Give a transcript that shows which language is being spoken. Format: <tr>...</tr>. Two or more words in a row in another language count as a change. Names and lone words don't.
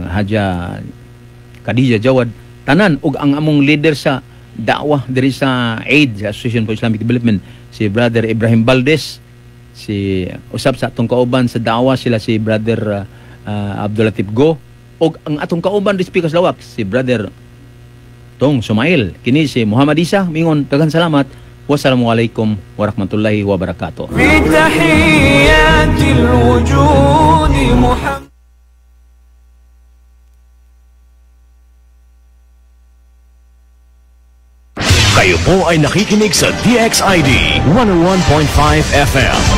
<ceb>Haja Khadija Jawad, tanan ug ang among leader sa da'wah diri sa AID, sa Association for Islamic Development, si Brother Ibrahim Valdez, si usab sa atong kauban sa da'wah sila si Brother Abdul Latif Go, ug ang atong kauban di speakers lawak si Brother Tong Sumail, kini si Muhammad Isa, mingon daghang salamat.</ceb> <ar>والسلام عليكم ورحمة الله وبركاته.</ar> <tl>Kayo po ay nakikinig sa DXID 101.5 FM.</tl>